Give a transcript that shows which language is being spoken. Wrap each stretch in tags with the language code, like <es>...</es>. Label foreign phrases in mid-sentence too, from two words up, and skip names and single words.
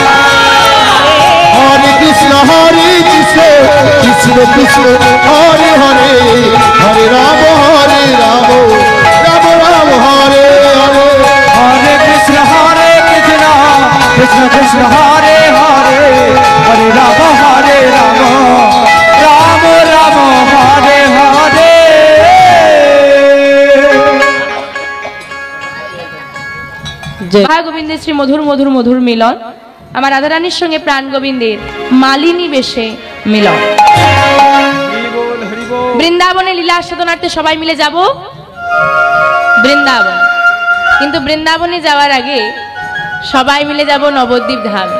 <sa>Hare Krishna, Krishna Krishna, Hare Hare, Hare Rama, Rama Rama, Hare Hare. Hare Krishna, Krishna Krishna, Hare Hare, Hare Rama, Rama Rama, Hare Hare.</sa> <bn>রাধা গোবিন্দের শ্রী মধুর মধুর মধুর মিলন, আমার রাধারানীর সঙ্গে প্রাণ গোবিন্দের মালিনী বেশে মিলন। বৃন্দাবনে লীলা সাধনার্থে সবাই মিলে যাব বৃন্দাবন, কিন্তু বৃন্দাবনে যাওয়ার আগে সবাই মিলে যাব নবদ্বীপ ধামে।</bn>